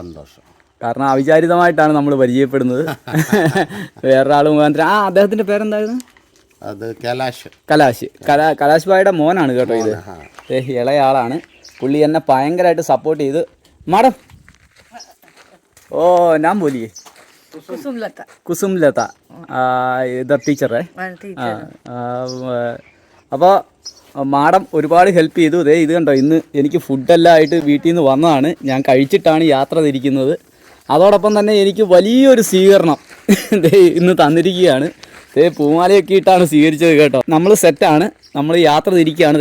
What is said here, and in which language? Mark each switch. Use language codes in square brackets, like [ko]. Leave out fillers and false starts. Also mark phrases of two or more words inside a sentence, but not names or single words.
[ml] കാരണം അവിചാരിതമായിട്ടാണ് നമ്മൾ പരിചയപ്പെടുന്നത്. വേറൊരാൾ മുഖാന്തരം. അദ്ദേഹത്തിൻ്റെ പേരെന്തായിരുന്നു? അത് കലാശ് ഭായിയുടെ മോനാണ് കേട്ടോ ഇത്. ഇളയാളാണ്. പുള്ളി എന്നെ ഭയങ്കരമായിട്ട് സപ്പോർട്ട് ചെയ്ത്. മാഡം, ഓ ഞാൻ [hi] बोलिए कुसुम लता इधर टीचर है. [ml] അപ്പോൾ മാഡം ഒരുപാട് ഹെൽപ്പ് ചെയ്തു. ഇത് കണ്ടോ, ഇന്ന് എനിക്ക് ഫുഡെല്ലാം ആയിട്ട് വീട്ടിൽ നിന്ന് വന്നതാണ്. ഞാൻ കഴിച്ചിട്ടാണ് യാത്ര തിരിക്കുന്നത്. അതോടൊപ്പം തന്നെ എനിക്ക് വലിയൊരു സ്വീകരണം ഇന്ന് തന്നിരിക്കുകയാണ്. പൂമാലയൊക്കെ ഇട്ടാണ് സ്വീകരിച്ചത് കേട്ടോ. നമ്മൾ സെറ്റാണ്, നമ്മൾ യാത്ര തിരിക്കുകയാണ്.